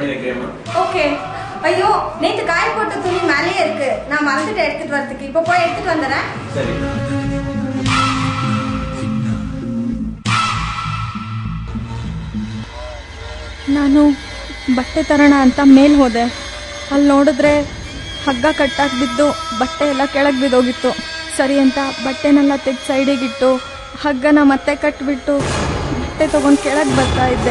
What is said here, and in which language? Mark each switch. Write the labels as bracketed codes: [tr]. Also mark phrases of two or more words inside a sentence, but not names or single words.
[ta] வைக்கிறேம்மா. ஓகே. ஐயோ நேற்று காய போட்ட துணி மேலேயே இருக்கு, நான் மறந்துட்டு எடுத்துட்டு வரதுக்கு. இப்போ போய் எடுத்துட்டு வந்துடுறேன். சரி. [kn] ನಾನು ಬಟ್ಟೆ ತರೋಣ ಅಂತ ಮೇಲೆ ಹೋದೆ. ಅಲ್ಲಿ ನೋಡಿದ್ರೆ ಹಗ್ಗ ಕಟ್ಟಾಗಿ ಬಿದ್ದು ಬಟ್ಟೆ ಎಲ್ಲ ಕೆಳಗೆ ಬಿದ್ದೋಗಿತ್ತು. ಸರಿ ಅಂತ ಬಟ್ಟೆನೆಲ್ಲ ತೆಗೆದು ಸೈಡಿಗಿಟ್ಟು ಹಗ್ಗನ ಮತ್ತೆ ಕಟ್ಟಿಬಿಟ್ಟು ಬಟ್ಟೆ ತೊಗೊಂಡು ಕೆಳಗೆ ಬರ್ತಾ ಇದ್ದೆ.